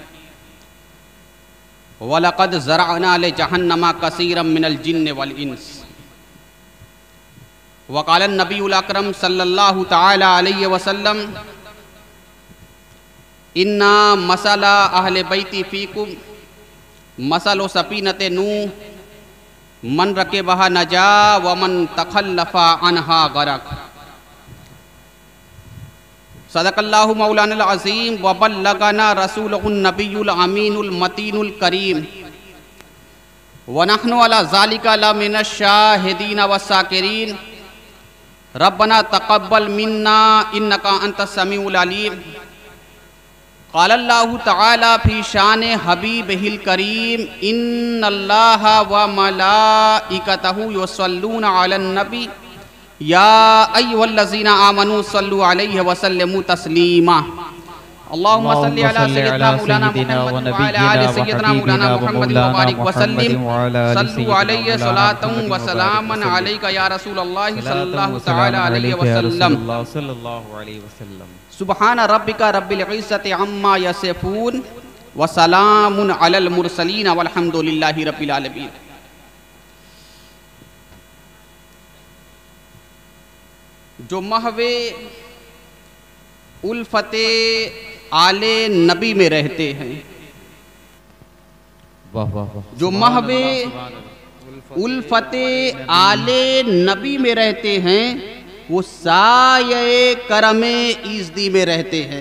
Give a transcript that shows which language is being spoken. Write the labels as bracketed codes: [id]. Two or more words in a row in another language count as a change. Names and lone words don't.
[ar] ولقد ذرأنا لجهنم كثيرا من الجن والإنس وقال النبي الأكرم صلى الله تعالى عليه وسلم إن مثل أهل بيتي فيكم مثل سفينة نوح من ركبها نجا ومن تخلف عنها غرق. صدق الله مولانا العظيم وبلغنا رسوله النبي الأمين المتين الكريم ونحن على ذلك لمن الشاهدين والشاكرين. ربنا تقبل منا إنك أنت السميع العليم. قال الله تعالى في شأن حبيبه الكريم إن الله وملائكته يصلون على النبي يا أيها الذين آمنوا صلوا عليه وسلموا تسليما. اللهم صل على سيدنا مولانا محمد وعلى آل سيدنا مولانا محمد وبارك وسلم صلوا عليه صلاة وسلاما عليك يا رسول الله صلى الله تعالى عليه وسلم. سبحان ربك رب العزة عما يصفون وسلام على المرسلين والحمد لله رب العالمين. [hi] जो महवे उल्फते आले नबी में रहते हैं, जो महवे उल्फते आले नबी में रहते हैं वो साये करमे इज़्दी में रहते हैं।